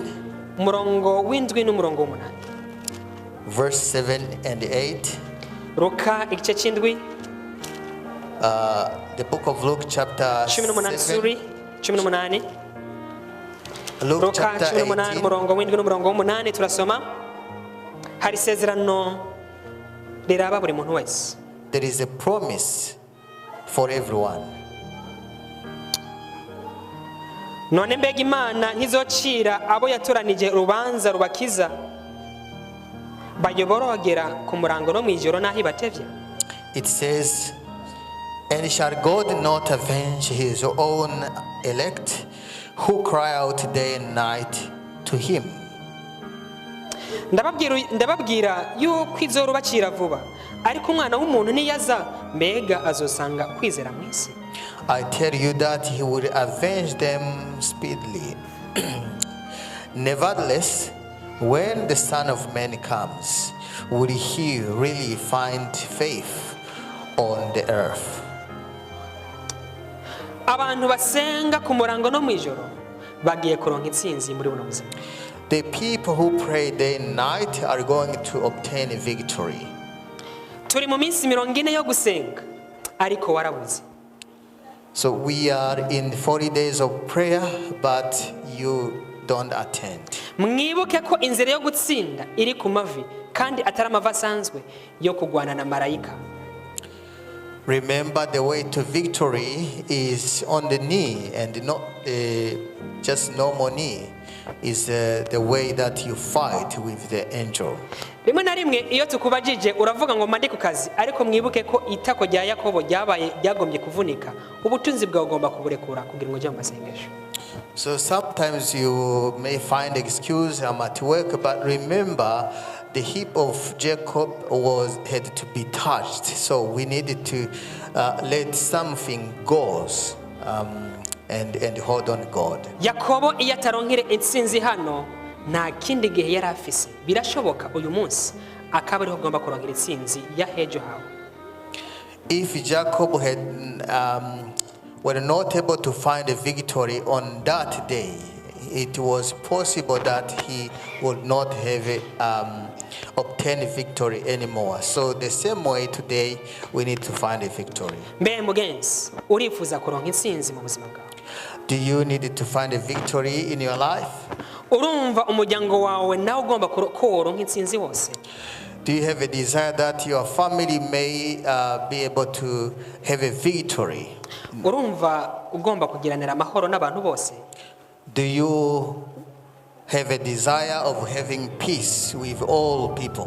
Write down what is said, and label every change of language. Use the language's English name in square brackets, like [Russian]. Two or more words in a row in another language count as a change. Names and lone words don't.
[Rundi] umurongo w'indwi n'umurongo w'8, [English] verse 7 and 8. [Rundi] Luka igice cy'indwi, [English] the book of Luke chapter 18, Luke chapter [Rundi] 18 umurongo w'indwi n'umurongo w'8 turasoma. Hari isezerano riraba buri muntu wese. [English] There is a promise for everyone. [Rundi] None mbega Imana ntizocira abo yatoranije urubanza rubakiza bayoborogera ku murango no mwijoro naho ibatevye? [English] It says, and shall God not avenge his own elect who cry out day and night to him? [Rundi] Ndababwira yuko izorubacira vuba, ariko umwana w'umuntu niyaza mbega azosanga kwizera mu isi. [English] I tell you that he will avenge them speedily. Nevertheless, when the Son of Man comes, will he really find faith on the earth? [Rundi] Abantu basenga ku murango no mwijoro bagiye kuronka intsinzi muri buno buzima. [English] The people who pray day and night are going to obtain victory. [Rundi] Turi mu minsi 40 yo gusenga, ariko warabuze. [English] So we are in 40 days of prayer, but you don't attend. [Rundi] Mwibuke ko inzira yo gutsinda iri ku mavi kandi atari amavi asanzwe yo kugwana na marayika. [English] Remember, the way to victory is on the knee, and not just normal knee. Is the way that you fight with the angel. [Rundi] Rimwe na rimwe iyo tukubajije uravuga ngo mandi ku kazi, ariko mwibuke ko itako rya Yakobo ryagombye kuvunika, ubutunzi bwawe ugomba kuburekura kugira ngo ujye mu masengesho. [English] So sometimes you may find excuse, I'm at work, but remember the hip of Jacob had to be touched, so we needed to let something go and hold on God. [Rundi] Yakobo iyo ataronkere intsinzi hano nta kindi gihe yari afise, birashoboka uyu munsi akaba ariho ugomba kuronkera intsinzi ya hejo hawe. [English] If Jacob were not able to find a victory on that day, it was possible that he would not have obtained victory anymore. So the same way today, we need to find a victory. [Rundi] Mbe mugenzi, urifuza kuronka intsinzi mu buzima bwawe? [English] Do you need to find a victory in your life? [Rundi] Urumva umuryango wawe nawe ugomba kuronka intsinzi wose? [English] Do you have a desire that your family may be able to have a victory? [Rundi] Urumva ugomba kugiranira amahoro n'abantu bose? [English] Do you have a desire of having peace with all people?